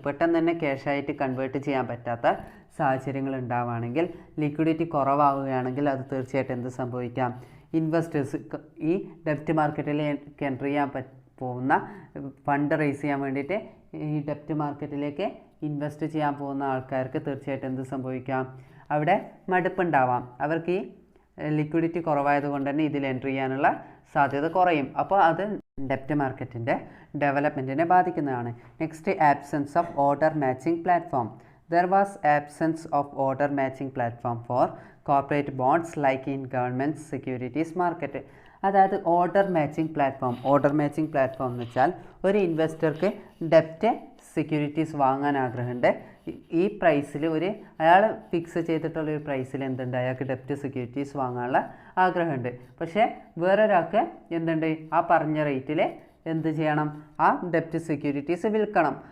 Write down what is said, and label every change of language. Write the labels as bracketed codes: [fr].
[ml] പെട്ടെന്ന് തന്നെ ക്യാഷായിട്ട് കൺവേർട്ട് ചെയ്യാൻ പറ്റാത്ത സാഹചര്യങ്ങൾ ഉണ്ടാവുകയാണെങ്കിൽ, ലിക്വിഡിറ്റി കുറവാവുകയാണെങ്കിൽ അത് തീർച്ചയായിട്ടും എന്ത് സംഭവിക്കാം, ഇൻവെസ്റ്റേഴ്സ് ഈ ഡെപ്റ്റ് മാർക്കറ്റിൽ എൻ്റർ ചെയ്യാൻ പോകുന്ന ഫണ്ട് റേസ് ചെയ്യാൻ വേണ്ടിയിട്ട് ഈ ഡെപ്റ്റ് മാർക്കറ്റിലേക്ക് ഇൻവെസ്റ്റ് ചെയ്യാൻ പോകുന്ന ആൾക്കാർക്ക് തീർച്ചയായിട്ടും എന്ത് സംഭവിക്കാം, അവിടെ മടുപ്പുണ്ടാവാം. അവർക്ക് ഈ ലിക്വിഡിറ്റി കുറവായതുകൊണ്ട് തന്നെ ഇതിൽ എൻ്റർ ചെയ്യാനുള്ള സാധ്യത കുറയും. അപ്പോൾ അത് ഡെപ്റ്റ് മാർക്കറ്റിൻ്റെ ഡെവലപ്മെൻറ്റിനെ ബാധിക്കുന്നതാണ്. [en] Next, absence of order matching platform. There was absence of order matching platform for corporate bonds like in government securities market. [ml] അതായത് ഓർഡർ മാച്ചിങ് പ്ലാറ്റ്ഫോം എന്ന് വെച്ചാൽ ഒരു ഇൻവെസ്റ്റർക്ക് ഡെപ്റ്റ് സെക്യൂരിറ്റീസ് വാങ്ങാൻ ആഗ്രഹമുണ്ട്. ഈ പ്രൈസിൽ അയാൾ ഫിക്സ് ചെയ്തിട്ടുള്ള ഒരു പ്രൈസിൽ എന്തുണ്ട്, അയാൾക്ക് ഡെപ്റ്റ് സെക്യൂരിറ്റീസ് വാങ്ങാനുള്ള ആഗ്രഹമുണ്ട്. പക്ഷേ വേറൊരാൾക്ക് എന്തുണ്ട്, ആ പറഞ്ഞ റേറ്റിൽ എന്ത് ചെയ്യണം, ആ ഡെപ്റ്റ് സെക്യൂരിറ്റീസ് വിൽക്കണം.